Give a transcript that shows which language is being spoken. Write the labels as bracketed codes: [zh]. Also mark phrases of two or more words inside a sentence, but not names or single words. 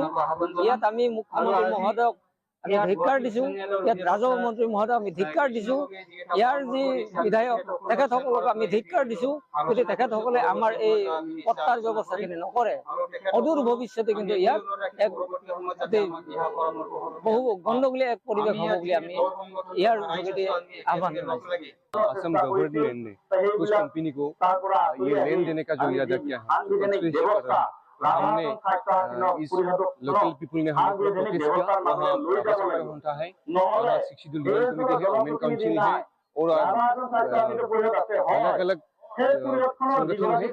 [as] ইয়াত আমি মুখ্যমন্ত্ৰী মহোদয়ক আমি ধিক্কাৰ দিছো, ইয়াত ৰাজহ মন্ত্ৰী মহোদয় আমি ধিক্কাৰ দিছো, ইয়াৰ যি বিধায়ক তেখেতসকলক আমি ধিক্কাৰ দিছো। গতিকে তেখেতসকলে আমাৰ এই পট্টাৰ ব্যৱস্থাখিনি নকৰে, অদূৰ ভৱিষ্যতে কিন্তু ইয়াত এক বহু গণ্ডগোলীয়া এক পৰিৱেশ হ'ব বুলি আমি ইয়াৰ যোগেদি আহ্বান জনাইছো। [hi] असम गवर्नमेंट ने उस कंपनी को ये लेन देने का जो इरादा किया है, हमने इस [en] local people [hi] ने हमें प्रोटेस्ट किया। वहाँ होता है, वहाँ शिक्षित [en] legal committee [hi] है, [en] women council [hi] है और अलग अलग संगठन है।